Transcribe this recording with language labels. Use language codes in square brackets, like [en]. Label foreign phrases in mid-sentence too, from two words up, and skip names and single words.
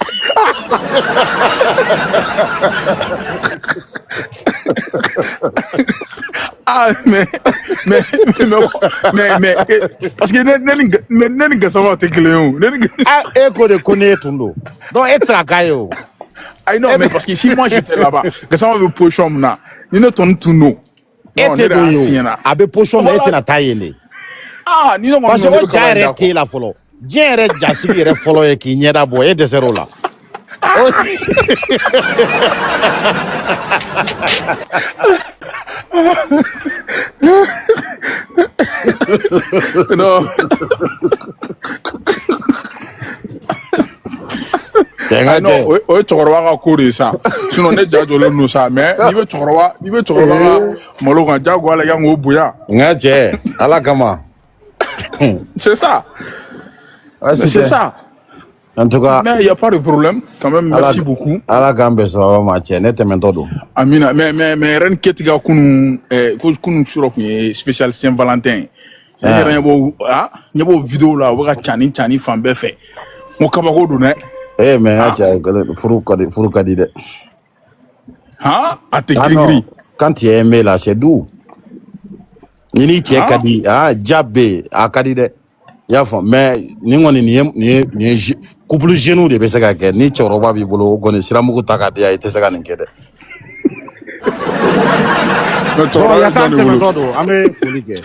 [bm] ah [fr] mais parce que [bm] ne ni gasama tɛ kelen o e ko de ko ne tun don donc e tɛ se ka k'a ye o ayi [fr] non mais parce que si moi j'étais là-bas [bm] gasama bɛ position min na ni ne tɔni tun don e tɛ don ye o a bɛ position min e tɛna taa yen de ah ni ne ma parce que o ja yɛrɛ t'e la fɔlɔ diɲɛ yɛrɛ jasigi yɛrɛ fɔlɔ ye k'i ɲɛda bɔ e dɛsɛr'o la non o ye cɛkɔrɔba ka ko de ye sa sinon ne ja jɔlen don sa mais n'i bɛ cɛkɔrɔba ka malo kan jagoya la i kan k'o bonya n ka cɛ ala kama [fr] c'est ça c'est ça en tout cas mais il y a pas de problème quand même merci beaucoup [bm] ala k'an bɛn sababa ma cɛ ne tɛmɛtɔ don amina mais ren ketiga kunun kunun sura kun ye spécial Saint Valentin ne yɛrɛ ɲɛ b'o vidéo la o bɛ ka cani fan bɛɛ fɛ n ko kabako don dɛ mais n ka cɛ furu ka di dɛ han a tɛ girin [fr] quand tu es aimé là c'est doux [bm] ni ni cɛ ka di ja bɛ a ka di dɛ i y'a fɔ mais ni kɔni nin ye [fr] couple jeune [bm] de bɛ se ka kɛ ni cɛkɔrɔba b'i bolo o kɔni siramugu ta ka di i tɛ se ka nin kɛ dɛ tɛmɛtɔ don an bɛ foli kɛ